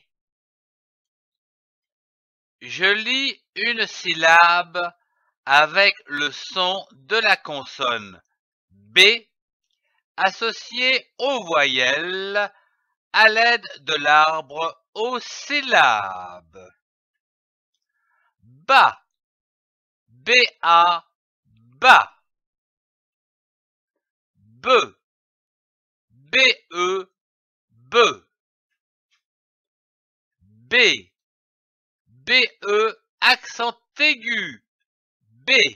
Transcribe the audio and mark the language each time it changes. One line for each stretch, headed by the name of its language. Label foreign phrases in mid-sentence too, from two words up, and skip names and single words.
French: Je lis une syllabe avec le son de la consonne B associée aux voyelles à l'aide de l'arbre aux syllabes. Ba, B-A, ba. Be, B-E, be. B, B-E, accent aigu, B.